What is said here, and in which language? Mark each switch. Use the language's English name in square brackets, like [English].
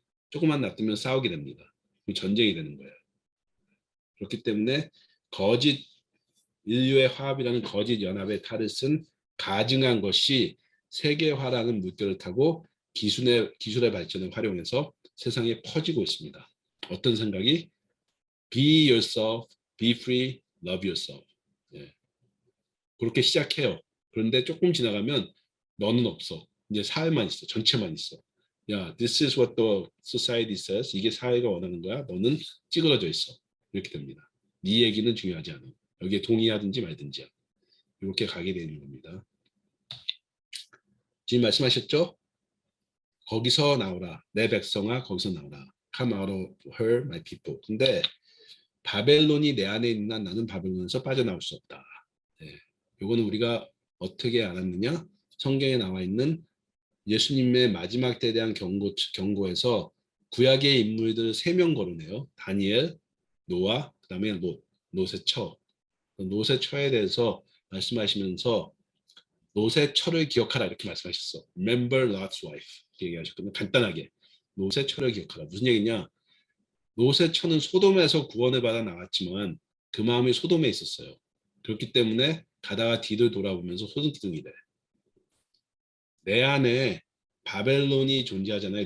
[Korean] 조금만 놔두면 싸우게 됩니다. 전쟁이 되는 거예요. 그렇기 때문에 거짓 인류의 화합이라는 거짓 연합의 탈을 쓴 가증한 것이 세계화라는 물결을 타고 기술의 발전을 활용해서 세상에 퍼지고 있습니다. 어떤 생각이? [English] Be yourself, be free, love yourself. [Korean] 예. 그렇게 시작해요. 그런데 조금 지나가면 너는 없어. 이제 사회만 있어. 전체만 있어. [English] 야, this is what the society says. [Korean] 이게 사회가 원하는 거야. 너는 찌그러져 있어. 이렇게 됩니다. 네 얘기는 중요하지 않아. 여기에 동의하든지 말든지야. 이렇게 가게 되는 겁니다. 지금 말씀하셨죠? 거기서 나오라. 내 백성아 거기서 나오라. [English] come out of her, my people. [Korean] 근데 바벨론이 내 안에 있는 한 나는 바벨론에서 빠져나올 수 없다. 네. 이거는 우리가 어떻게 알았느냐? 성경에 나와 있는 예수님의 마지막 때에 대한 경고에서 구약의 인물들 3명 거론해요. 다니엘, 노아, 그다음에 롯의 처. 롯의 처에 대해서 말씀하시면서 롯의 처를 기억하라 이렇게 말씀하셨어. [English] Remember Lot's wife [Korean] 이렇게 얘기하셨거든요. 간단하게 롯의 처를 기억하라. 무슨 얘기냐? 롯의 처는 소돔에서 구원을 받아 나왔지만 그 마음이 소돔에 있었어요. 그렇기 때문에 가다가 뒤를 돌아보면서 소등기둥이 돼. 내 안에 바벨론이 존재하잖아요.